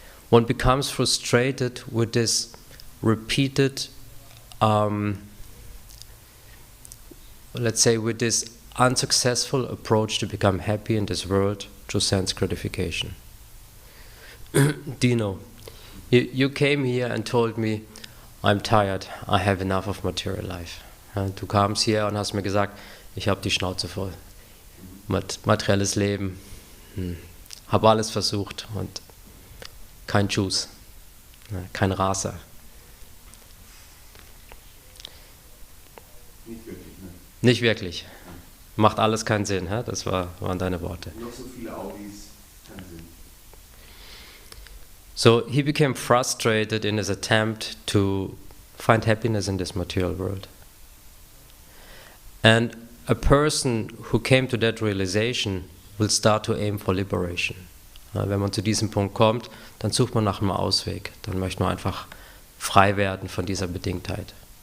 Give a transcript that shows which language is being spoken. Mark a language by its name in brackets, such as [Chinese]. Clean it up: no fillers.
[English] One becomes frustrated with this repeated, let's say, with this unsuccessful approach to become happy in this world through sense gratification. Dino, you came here and told me, I'm tired, I have enough of material life. [German] Du kamst hier und hast mir gesagt, ich habe die Schnauze voll. Materielles Leben, habe alles versucht und kein Juice, kein Raser. Nicht wirklich, ne? Nicht wirklich. Macht alles keinen Sinn, das waren deine Worte. Noch so viele Audis, keinen Sinn. [English] So he became frustrated in his attempt to find happiness in this material world. And a person who came to that realization will start to aim for liberation. [German] Wenn man zu diesem Punkt kommt, dann sucht man nach einem Ausweg. Dann möchte man einfach frei werden von dieser Bedingtheit.